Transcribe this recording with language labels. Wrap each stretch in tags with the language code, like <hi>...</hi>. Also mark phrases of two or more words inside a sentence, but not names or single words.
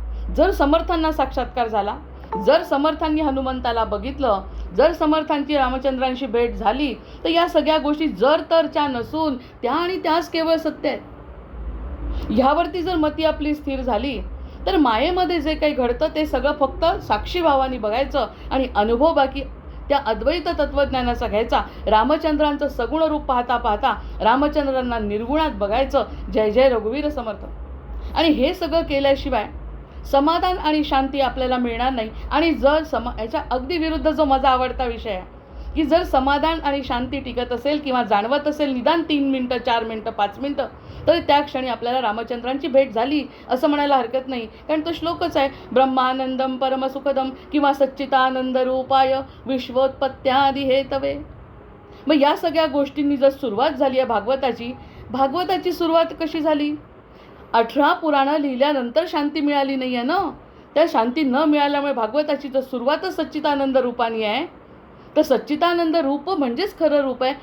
<mr>जर समर्थांना साक्षात्कार झाला, जर समर्थांनी हनुमंताला बघितलं, जर समर्थांची रामचंद्रांशी भेट झाली, तर या सगळ्या गोष्टी जर तरच्या नसून त्या आणि त्याच केवळ सत्य आहेत. ह्यावरती जर मती आपली स्थिर झाली तर मायेमध्ये जे काही घडतं ते सगळं फक्त साक्षी भावाने बघायचं आणि अनुभव बाकी त्या अद्वैत तत्त्वज्ञानाचा घ्यायचा. रामचंद्रांचं सगुण रूप पाहता पाहता रामचंद्रांना निर्गुणात बघायचं. जय जय रघुवीर समर्थ. आणि हे सगळं केल्याशिवाय समाधान आणि शांती आपल्याला मिळणार नाही. आणि जर याच्या अगदी विरुद्ध जो माझा आवडता विषय आहे की जर समाधान आणि शांती टिकत असेल किंवा जाणवत असेल निदान 3 मिनटं 4 मिनटं 5 मिनटं, तर त्या क्षणी आपल्याला रामचंद्रांची भेट झाली असं म्हणायला हरकत नाही. कारण तो श्लोकच आहे,</mr> <sa>ब्रह्मानंदम परमसुखदम किंवा सच्चितानंद रूपाय विश्वोत्पत्त्यादि हेतवे.</sa> <mr>मग या सगळ्या गोष्टींनी जर सुरुवात झाली आहे भागवताची सुरुवात कशी झाली? 18 पुराणं लिहिल्यानंतर शांती मिळाली नाही आहे ना. त्या शांती न मिळाल्यामुळे भागवताची जर सुरुवातच सच्चितानंद रूपाने आहे, तर सच्चितानंद रूप म्हणजेच खरं रूप आहे.</mr>